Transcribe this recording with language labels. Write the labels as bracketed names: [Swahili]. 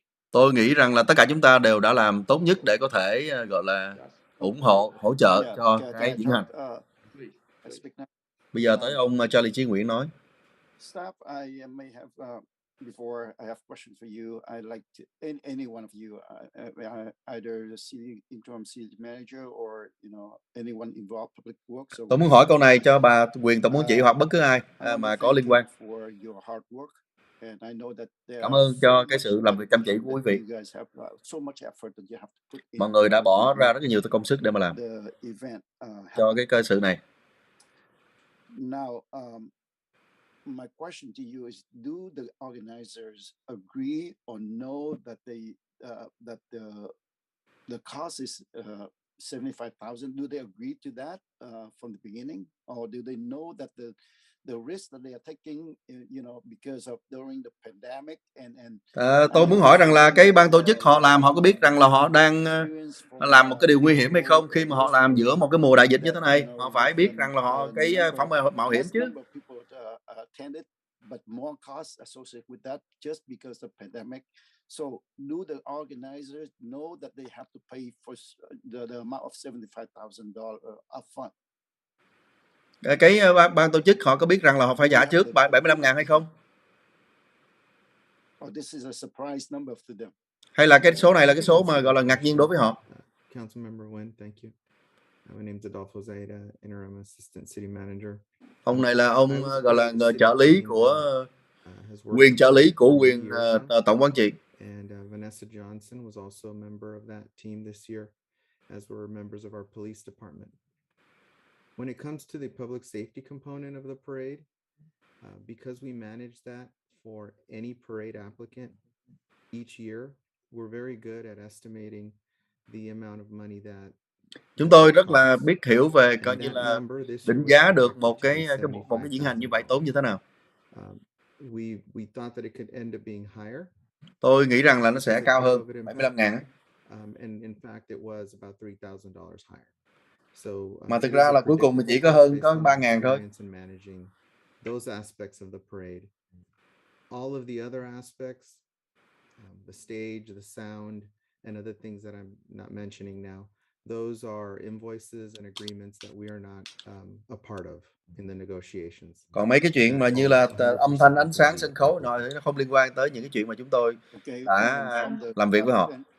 [Vietnamese] Tôi nghĩ rằng là tất cả chúng ta đều đã làm tốt nhất để có thể gọi là ủng hộ, hỗ trợ cho cái diễn hành. Bây giờ tới ông Charlie Chí Nguyễn nói. [English] Staff, I may have before I have questions for you. I like to, any one of you, either the city interim city manager or anyone involved public works. [Vietnamese] Tôi muốn hỏi câu này cho bà quyền tổng quản trị hoặc bất cứ ai mà có liên quan. Cảm ơn cho cái sự làm việc chăm chỉ của quý vị. Mọi người đã bỏ ra rất là nhiều công sức để mà làm cho cái cơ sự này. [English] Now, my question to you is: do the organizers agree or know that the cost is 75,000? Do they agree to that from the beginning, or do they know that the risk that they are taking, because of during the pandemic and [Vietnamese] tôi muốn hỏi rằng là cái ban tổ chức họ làm, họ có biết rằng là họ đang làm một cái điều nguy hiểm hay không khi mà họ làm giữa một cái mùa đại dịch như thế này? Họ phải biết rằng là họ cái phải mạo hiểm chứ. [English] Attended, but more costs associated with that just because of the pandemic. So, do the organizers know that they have to pay for the amount of $75,000 upfront? [Vietnamese] Cái ban tổ chức họ có biết rằng là họ phải trả trước 75.000 hay không? [English] Or this is a surprise number to them? [Vietnamese] Hay là cái số này là cái số mà gọi là ngạc nhiên đối với họ? [English] Councilmember Nguyen, thank you. My name is Adolfo Zayda, interim assistant city manager. [Vietnamese] Ông này là ông gọi là người trợ lý của quyền trợ lý của quyền tổng quản trị. [English] And Vanessa Johnson was also a member of that team this year, as were members of our police department. When it comes to the public safety component of the parade, because we manage that for any parade applicant each year, we're very good at estimating the amount of money that [Vietnamese] chúng tôi rất là biết hiểu về coi như là định giá được một cái diễn hành như vậy tốn như thế nào. [English] We thought that it could end up being higher. [Vietnamese] Tôi nghĩ rằng là nó sẽ cao hơn 75.000. [English] And in fact it was about $3,000 higher. So [Vietnamese] mà thực ra là cuối cùng mình chỉ có hơn 3.000 thôi. [English] Those aspects of the parade. All of the other aspects the stage, the sound, and other things that I'm not mentioning now. Those are invoices and agreements that we are not a part of in the negotiations. [Vietnamese] Còn mấy cái chuyện mà như là âm thanh, ánh sáng, sân khấu nó không liên quan tới những cái chuyện mà chúng tôi đã làm việc với họ.